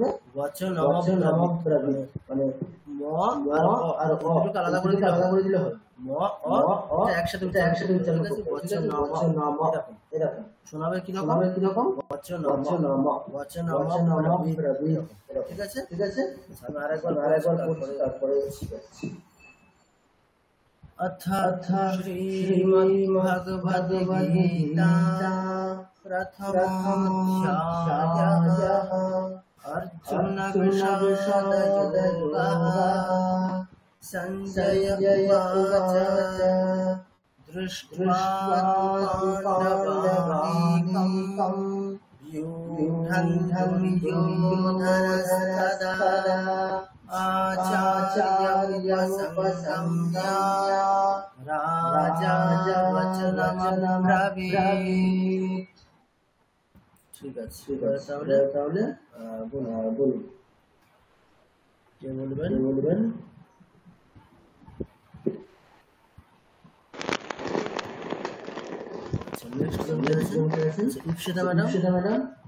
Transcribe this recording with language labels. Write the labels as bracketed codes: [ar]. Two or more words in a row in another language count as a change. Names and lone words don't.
[bn] বচনমব্রবীৎ, মানে ম আর অ আলাদা করে দিলে হবে। ম অ একসাথে উচ্চারণ করতে হবে। বচনম এরকম শোনাবে কিরকম? বচনমব্রবীৎ। ঠিক আছে। আমি আরেকবার পড়ছি, তারপরে [sa] अथ श्रीमद्भगवद्गीता प्रथमोऽध्यायः अर्जुनविषादयोगः। संजय उवाच दृष्ट्वा पाण्डवानीकम् योधनस्तदा आचार्यमुपसंगम्य राजा वचनमब्रवीत्। [bn] ঠিক আছে, তাহলে বলুন কে বলবেন? ইপসিতা ম্যাডাম।